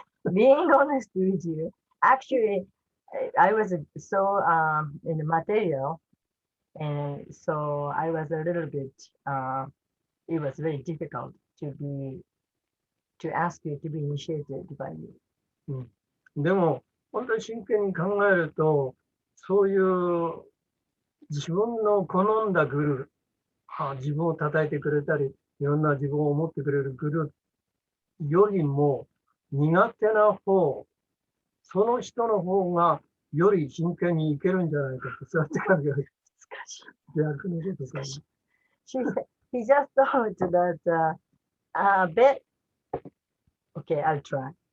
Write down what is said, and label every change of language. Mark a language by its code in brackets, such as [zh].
[en] Being honest with you, actually, I was so in the material, and so I was a little bit. It was very difficult to ask you to be initiated by you. [ja] でも、本当に真剣に考えると、そういう自分の好んだグルー、自分を叩いてくれたり、いろんな自分を思ってくれるグルーよりも苦手な方、その人の方がより真剣にいけるんじゃないかと、そうやって考える。逆のことか。 [en] He just thought that bit. Okay, I'll try.